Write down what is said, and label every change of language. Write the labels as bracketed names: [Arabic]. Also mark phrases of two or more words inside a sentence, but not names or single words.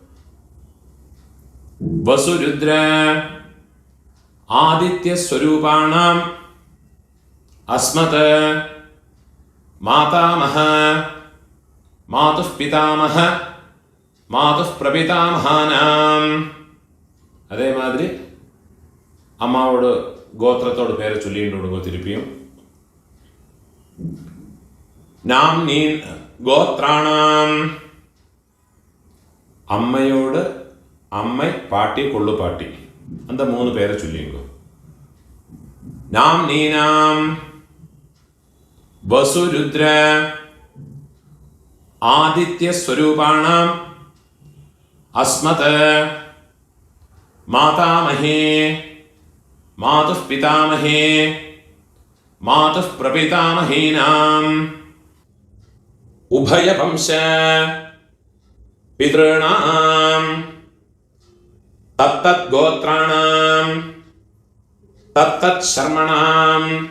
[Sanskrit] वसुरुद्र आदित्य स्वरूपाणाम् अस्मत् मातामह मातुः पितामह मातुः प्रपितामहानाम् [Tamil] அதே மாதிரி அம்மாவோட கோத்திரத்தோட பேரை சொல்லிட்டு விடுங்க. திருப்பியும் நாம் நீ கோத்ராணாம் அம்மையோட அம்மை பாட்டி கொள்ளு பாட்டி அந்த 3 பேரை சொல்லிங்க. [Sanskrit] नाम नीनाम् वसुरुद्र आदित्य स्वरूपाणाम् अस्मत् मातामहे मातुः पितामहे मातुः प्रपितामहीनाम् उभयवंश पितॄणाम् तत्तद्गोत्राणाम् तत्तत्शर्मणाम्